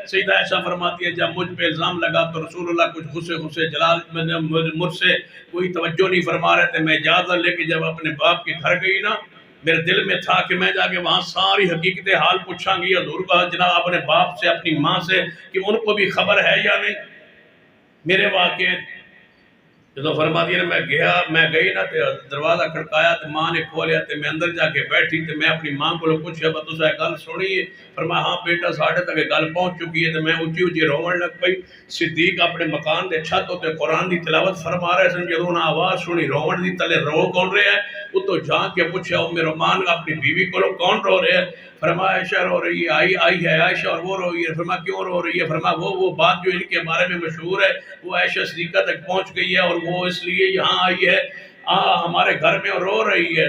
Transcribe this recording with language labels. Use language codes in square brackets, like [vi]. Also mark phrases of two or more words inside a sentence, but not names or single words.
[ur] سیدہ عائشہ فرماتی ہے جب مجھ پہ الزام لگا تو رسول اللہ کچھ غصے جلال مجھ سے کوئی توجہ نہیں فرما رہے تھے، میں اجازت لے کے جب اپنے باپ کے گھر گئی نا، میرے دل میں تھا کہ میں جا کے وہاں ساری حقیقت حال پوچھاں گی، حضور کا جناب اپنے باپ سے اپنی ماں سے کہ ان کو بھی خبر ہے یا نہیں میرے واقعے۔ [pa] جدو فرما دیا میں گئی نا تے دروازہ کھڑکایا تے ماں نے کھولیا تے میں اندر جا کے بیٹھی تے میں اپنی ماں کو پوچھیا با تساں گل سنی ہے؟ فرمایا ہاں بیٹا ساڈے تک گل پہنچ چکی ہے تے میں اونچی اونچی روون لگ پئی۔ صدیق اپنے مکان دے چھت تے قرآن دی تلاوت فرما رہے سن، جدوں انہاں آواز سنی روون دی تلے رو کون رہا ہے، اتو جا کے پوچھیا مان [ur] اپنی بیوی کو کون رو رہے ہیں؟ فرمایا عائشہ رو رہی ہے، آئی ہے عائشہ اور وہ رو رہی ہے۔ فرمایا کیوں رو رہی ہے؟ فرمایا وہ بات جو ان کے بارے میں مشہور ہے وہ عائشہ صدیقہ تک پہنچ گئی ہے اور وہ اس لیے یہاں آئی ہے ہمارے گھر میں اور رو رہی ہے۔